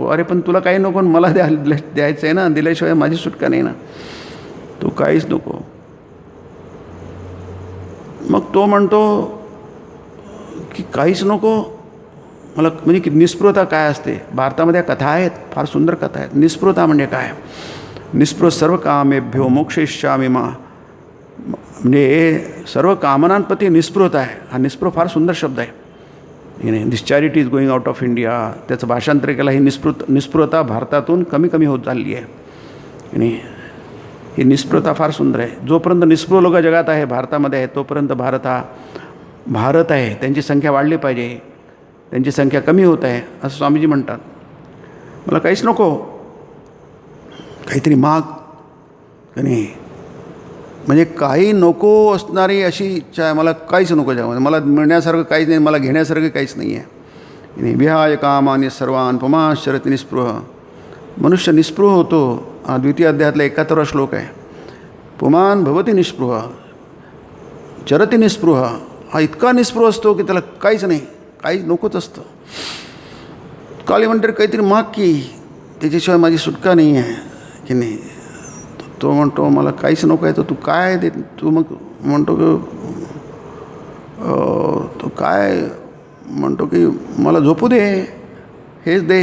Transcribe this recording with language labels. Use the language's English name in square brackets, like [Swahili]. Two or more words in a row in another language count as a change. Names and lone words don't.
[Marathi] अरे पण तुला काही नको, मला द्यायचं आहे ना, दिल्याशिवाय माझी सुटका नाही ना, तू काहीच नको. मग तो म्हणतो की काहीच नको मला, म्हणजे की निस्पृहता काय असते. भारतामध्ये कथा आहेत, फार सुंदर कथा आहेत. निस्पृहता म्हणजे काय, [Sanskrit] निस्पृह सर्व कामेभ्यो मोक्षयिष्यामि मा, [Marathi] म्हणजे सर्व कामनांप्रती निस्पृहता आहे. हा निस्पृह फार सुंदर शब्द आहे. [English] this charity is going out of India, [Marathi] त्याचं भाषांतर केलं. ही निस्पृहता भारतातून कमी कमी होत चालली आहे. आणि ही निस्पृहता फार सुंदर आहे. जोपर्यंत निस्पृह लोक जगात आहे, भारतामध्ये आहे, तोपर्यंत भारत आहे. त्यांची संख्या वाढली पाहिजे, त्यांची संख्या कमी होत आहे, असं स्वामीजी म्हणतात. मला काहीच नको, काहीतरी माग, नाही म्हणजे काही नको असणारी अशी इच्छा आहे. मला काहीच नको जगामध्ये, मला मिळण्यासारखं काहीच नाही, मला घेण्यासारखं काहीच नाही आहे. [Sanskrit] विहाय कामानि सर्वान् पुमाश्चरति निस्पृह. [Marathi] मनुष्य निस्पृह होतो. हा द्वितीय अध्यायातला 71वा श्लोक आहे. [Sanskrit] पुमान भवती निस्पृह चरति निस्पृह. [Marathi] हा इतका निस्पृह असतो की त्याला काहीच नाही, काहीच नकोच असतं. काली म्हणते काहीतरी माग की, त्याच्याशिवाय माझी सुटका नाही आहे, की नाही. तो म्हणतो मला काहीच नको आहे. तर तू काय दे, तू मग म्हणतो की तो काय म्हणतो की मला झोपू दे, हेच दे.